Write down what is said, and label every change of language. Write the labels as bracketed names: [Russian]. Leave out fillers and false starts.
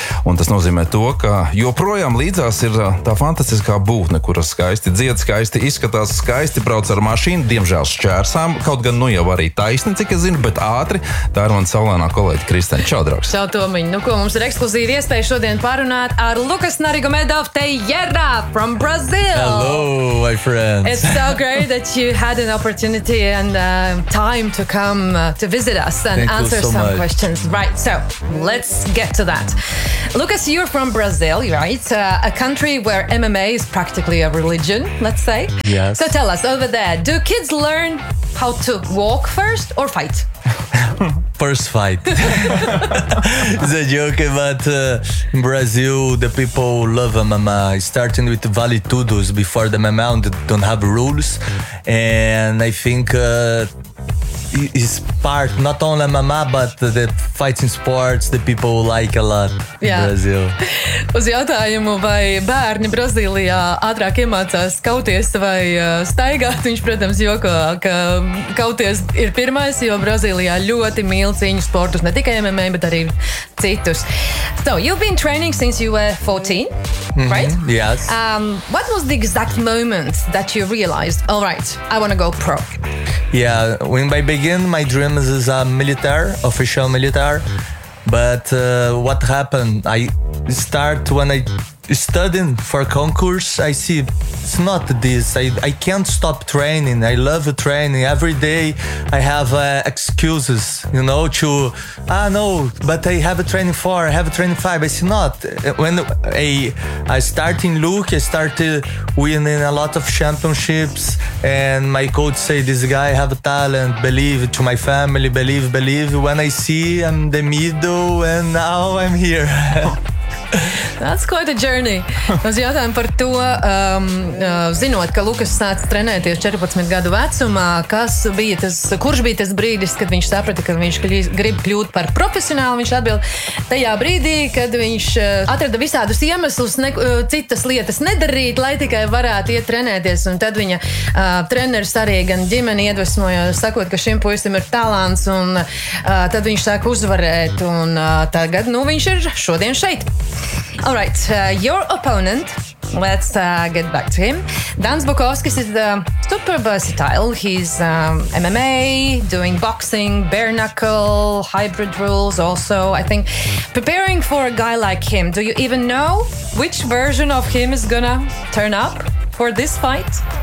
[Latvian] Un tas nozīmē to, ka joprojām līdzās ir tā fantastiskā būtne, kuras skaisti dzied, skaisti izskatās, skaisti brauc ar mašīnu, diemžēl šķērsām, kaut gan nu jau arī taisni, cik es zinu, bet ātri. Tā ir mana saulēnā kolēģa Kristēna. Čau, draugs. Čau, Tomiņ. Nu ko, mums ir ekskluzīva iespēja šodien parunāt ar Lukas Narigomedov Teijerā [English] from Brazil. Hello, my friends. It's so great that you had an opportunity and time to come to visit us and Thank answer so some much. Questions. Right, so let's get to that. Lucas, you're from Brazil, right? A country where MMA is practically a religion, let's say. Yes. So tell us, over there, do kids learn how to walk first or fight? First fight. It's a joke, but in Brazil, the people love MMA, starting with Vale Tudos before the MMA don't have rules. And I think it's part, not only MMA, but the fighting sports, the people like a lot yeah. in Brazil. [Latvian] Uz jautājumu, vai bērni Brazīlijā ātrāk iemācās kauties vai staigāt, viņš, protams, joko, ka kauties ir pirmais, jo Brazīlijā ļoti mīl cīņu sportus, ne tikai MMA, bet arī citus. [English] So, you've been training since you were 14, mm-hmm, right? Yes. What was the exact moment that you realized, all right, I want to go pro? Yeah, when I begin, my dream is a military, official military. But what happened? I start when I studying for concours. I see it's not this. I can't stop training. I love training every day. I have excuses, you know, to no, but I have a training four, I have a training five. I see not when I start in Luke, I started winning a lot of championships. And my coach say, this guy have a talent, believe to my family, believe. When I see, I'm the middle and now I'm here. That's quite a journey. [Latvian] Uz jautājumu par to, zinot, ka Lukas sāca trenēties 14 gadu vecumā, kurš bija tas brīdis, kad viņš saprata, ka viņš grib kļūt par profesionālu, viņš atbild tajā brīdī, kad viņš atrada visādus iemeslus, citas lietas nedarīt, lai tikai varētu iet trenēties. Un tad viņa treneris arī gan ģimeni iedvesmoja, sakot, ka šim puisim ir talants, un tad viņš sāka uzvarēt, un tagad nu, viņš ir šodien šeit. [English] All right, your opponent, let's get back to him. Dan Zbukovskis is super versatile. He's MMA, doing boxing, bare knuckle, hybrid rules also. I think preparing for a guy like him, do you even know which version of him is gonna turn up for this fight?